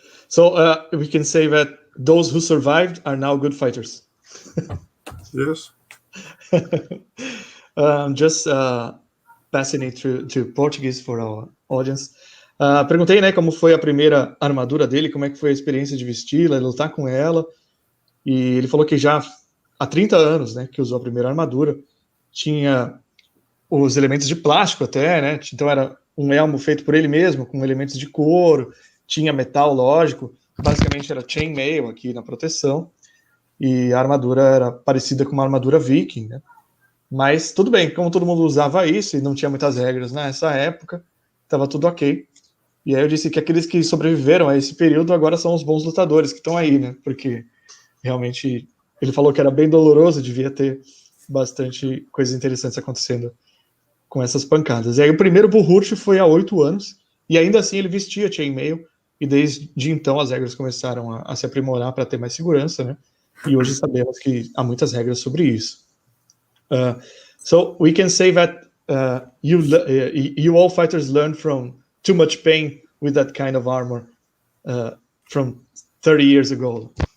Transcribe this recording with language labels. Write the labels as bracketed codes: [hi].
[en] So we can say that those who survived are now good fighters. Yes. Just passing it to Portuguese for our audience. [pt] Perguntei, né, como foi a primeira armadura dele, como é que foi a experiência de vesti-la, lutar com ela. E ele falou que já há 30 anos, né, que usou a primeira armadura. Tinha os elementos de plástico até, né? Então era um elmo feito por ele mesmo, com elementos de couro, tinha metal, lógico. Basicamente era chainmail aqui na proteção. E a armadura era parecida com uma armadura viking, né? Mas tudo bem, como todo mundo usava isso e não tinha muitas regras nessa época, estava tudo ok. E aí eu disse que aqueles que sobreviveram a esse período agora são os bons lutadores que estão aí, né? Porque realmente ele falou que era bem doloroso, devia ter bastante coisas interessantes acontecendo com essas pancadas. E aí o primeiro Buhurt foi há 8 anos, e ainda assim ele vestia chainmail, e desde então as regras começaram a se aprimorar para ter mais segurança, né? E hoje sabemos que há muitas regras sobre isso. [en] So we can say that you all fighters learned from too much pain with that kind of armor from 30 years ago.